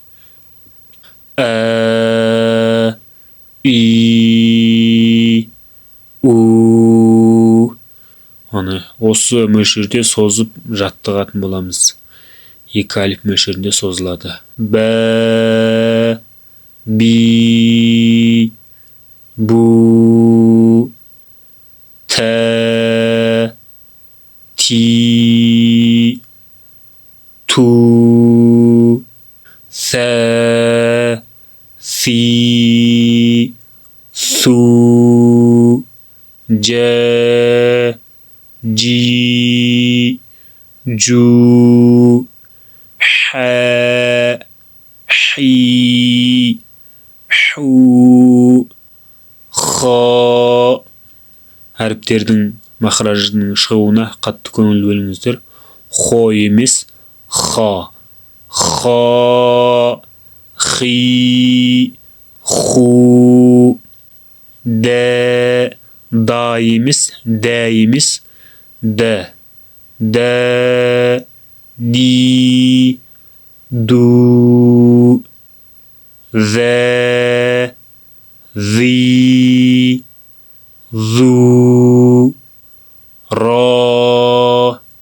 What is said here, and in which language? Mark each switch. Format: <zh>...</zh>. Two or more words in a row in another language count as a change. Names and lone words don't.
<ar>إِ، أُ.</ar> <kk>Аны осы мөлшерде созып жаттығатын боламыз. Екі алиф мөлшерінде созылады.</kk> <ar>بَ، بِ, بُ، تَ, تِ، تُ، ثَ، ثِ، ثُ، جَ، جِ، جُ، حَ، حِ، حُ، خَ.</ar> <kk>Әріптердің махражының шығуына қатты көңіл бөліңіздер. Хо емес,</kk> <ar>خَ. خَ، خِ، خُ، دَ، دا емес, дә. دَ، دِ، دُ، ذَ، ذِ، ذُ، رَ.</ar>